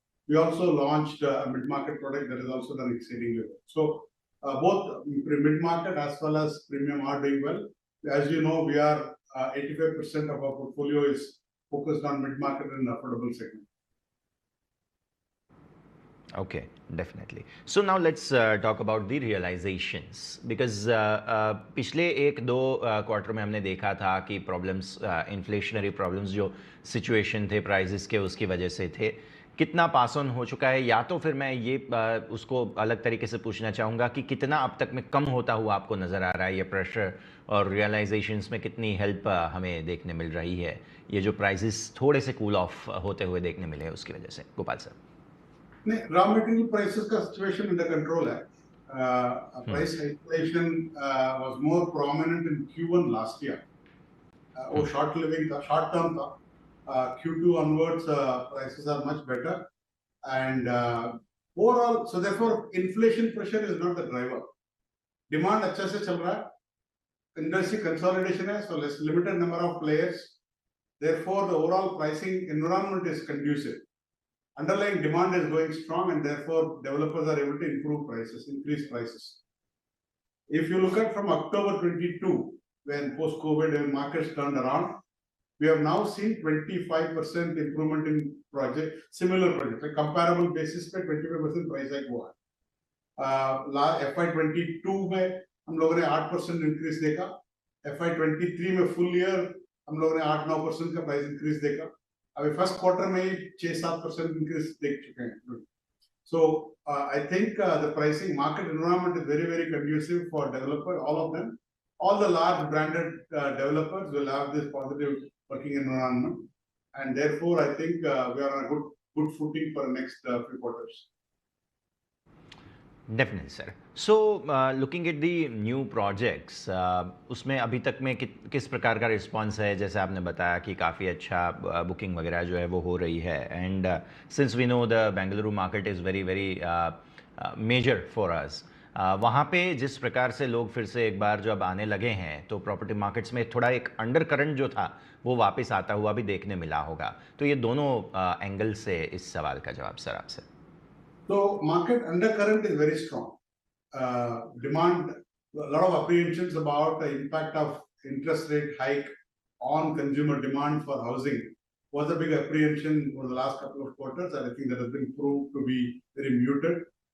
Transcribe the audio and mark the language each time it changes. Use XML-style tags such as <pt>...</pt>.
<en>We also launched a mid-market product that is also done exceedingly well. So both mid-market as well as premium are doing well. As you know, we are 85% of our portfolio is focused on mid-market and affordable segment. Okay, definitely. So now let's talk about the realizations, because</en> <hi>पिछले 1-2 quarter में हमने देखा था कि problems, inflationary problems जो situation थे prices के, उसकी वजह से थे. कितना पास ऑन हो चुका है, या तो फिर मैं ये उसको अलग तरीके से पूछना चाहूँगा कि कितना अब तक में कम होता हुआ आपको नज़र आ रहा है ये प्रेशर, और रियलाइजेशंस में कितनी हेल्प हमें देखने मिल रही है, ये जो प्राइसेस थोड़े से कूल ऑफ होते हुए देखने मिले हैं उसकी वजह से. Gopal sir. Raw material prices का सिचुएशन अंडर कंट्रोल है.</hi> <en>Price inflation was more prominent in Q1 last year.</en> <hi>वो शॉर्ट लिविंग था, शॉर्ट टर्म था.</hi> <en>Q2 onwards, prices are much better, and overall, so therefore inflation pressure is not the driver.</en> <hi>Demand अच्छा से चल रहा है.</hi> <en>Industry consolidation है, so less limited number of players. Therefore, the overall pricing environment is conducive. Underlying demand is going strong, and therefore developers are able to improve prices, increase prices. If you look at from October 22, when post-COVID markets turned around, we have now seen 25% improvement in similar projects.</en> <hi>Like comparable basis पे 25% price hike हुआ है. FY22 में हम लोगों ने 8% increase देखा. FY23 में full year हम लोगों ने 8-9% का price increase देखा. अभी first quarter में ही 6-7% increase देख चुके हैं.</hi> <en>So I think the pricing market environment is very, very conducive for developer, all of them. All the large branded developers will have this positive working environment, and therefore I think we are on a good footing for the next few quarters.</en> <hi>Definitely sir.</hi> <en>so looking at the new projects,</en> <hi>उसमें अभी तक में किस प्रकार का response है? जैसे आपने बताया कि काफ़ी अच्छा बुकिंग वगैरह जो है वो हो रही है,</hi> <en>and since we know the Bengaluru market is very very major for us,</en> <hi>वहाँ पे जिस प्रकार से लोग फिर से एक बार जब आने लगे हैं तो प्रॉपर्टी मार्केट्स में थोड़ा एक अंडर करंट जो था वो वापस आता हुआ भी देखने मिला होगा. तो ये दोनों एंगल से इस सवाल का जवाब सर आपसे.</hi> <en>So market undercurrent is very strong. Demand, a lot of apprehensions about the impact of interest rate hike on consumer demand for housing was a big apprehension for the last couple of quarters, and I think that has been proved to be very muted.</en>